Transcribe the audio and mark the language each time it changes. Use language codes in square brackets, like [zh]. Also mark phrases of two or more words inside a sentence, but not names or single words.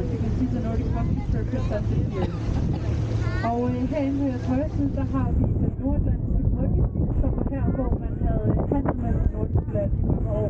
[en] You can see the Nordic countries represented here. [da] Og herinde på jeres højre side, der har vi den nordatlantiske brygge, som var her, hvor man havde handel med de nordiske lande i mange år.